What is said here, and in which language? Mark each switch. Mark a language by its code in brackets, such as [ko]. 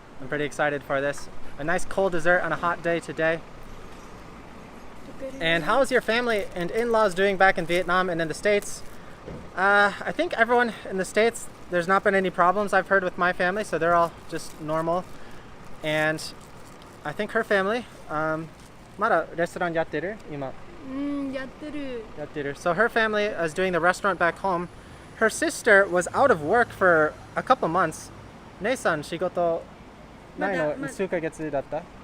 [en] I'm pretty excited for this. A nice cold dessert on a hot day today. And how's your family and in-laws doing back in Vietnam and in the States? I think everyone in the States, there's not been any problems I've heard with my family, so they're all just normal. [ja] And I think her family, まだレストランやってる? 今。やってる. [en] So her family is doing the restaurant back home. Her sister was out of work for a couple months. [ja] 姉さん仕事ないの数ヶ月だった?